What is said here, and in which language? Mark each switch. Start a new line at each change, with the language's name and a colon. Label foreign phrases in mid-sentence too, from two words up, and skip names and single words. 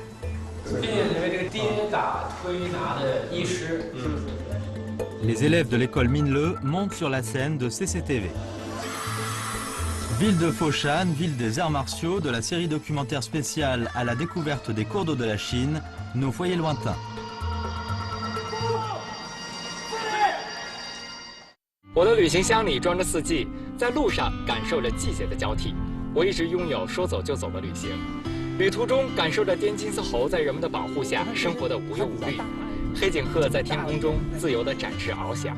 French: Les élèves de l'école Minle montent sur la scène de CCTV. Ville de Foshan, ville des arts martiaux, de la série documentaire spéciale à la découverte des cours d'eau de la Chine, nos foyers lointains.
Chinese: 我的旅行箱里装着4季，在路上感受着季节的交替。我一直拥有说走就走的旅行，旅途中感受着滇金丝猴在人们的保护下生活的无忧无虑，黑颈鹤在天空中自由地展翅翱翔。